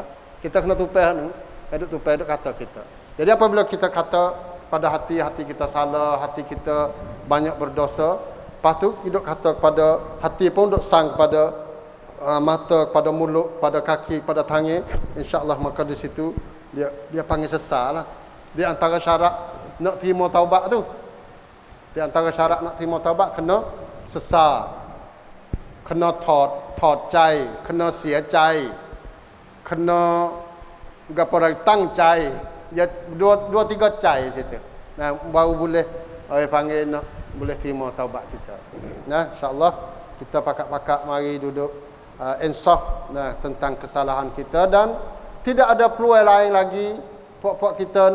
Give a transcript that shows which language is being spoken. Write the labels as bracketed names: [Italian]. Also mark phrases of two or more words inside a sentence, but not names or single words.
[Pattani Malay] Kita kena tupai ni, duk tupai duk kata kita. Jadi apabila kita kata pada hati kita salah, hati kita banyak berdosa, lepas tu hidup kata kepada hati pun duk sang kepada mata, kepada mulut, pada kaki, pada tangan, insya-Allah maka di situ dia panggil sesal lah. Di antara syarat nak terima taubat tu, di antara syarat nak terima taubat kena sesal, kena ถอดใจ kena เสียใจ kena gapoตั้งใจ ya dua tiga ใจ situ. Nah, baru boleh orang panggil nak boleh terima taubat kita. Nah, insya-Allah kita pakat-pakat mari duduk insaf nah tentang kesalahan kita, dan tidak ada peluang lain lagi puak-puak kita ni.